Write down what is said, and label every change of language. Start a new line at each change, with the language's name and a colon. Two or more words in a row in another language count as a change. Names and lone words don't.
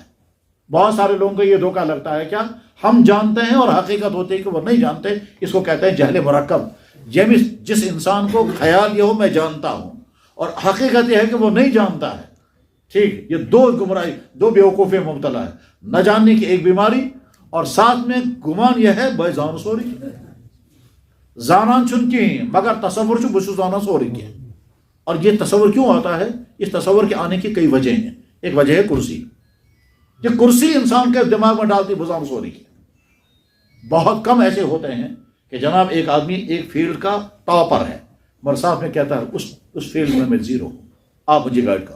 Urdu: بہت سارے لوگوں کو یہ دھوکہ لگتا ہے، کیا ہم جانتے ہیں اور حقیقت ہوتی ہے کہ وہ نہیں جانتے، اس کو کہتے ہیں جہل مرکب۔ جس انسان کو خیال یہ ہو میں جانتا ہوں اور حقیقت یہ ہے کہ وہ نہیں جانتا ہے، ٹھیک، یہ دو گمراہی، دو بیوقوفی مبتلا ہے، نہ جاننے کی ایک بیماری، اور ساتھ میں گمان یہ ہے بھائی
Kashmiri: زان سوری زانان چن کی مگر تصور چھ بچ زانا سوری کی۔
Urdu: اور یہ تصور کیوں آتا ہے؟ اس تصور کے آنے کی کئی وجہ ہیں۔ ایک وجہ ہے کرسی، یہ کرسی انسان کے دماغ میں ڈالتی
Kashmiri: بزام سوری کی۔
Urdu: بہت کم ایسے ہوتے ہیں کہ جناب ایک آدمی ایک فیلڈ کا ٹاپر ہے مگر ساتھ میں کہتا ہے اس فیلڈ میں زیرو ہوں، آپ مجھے گائیڈ کرو۔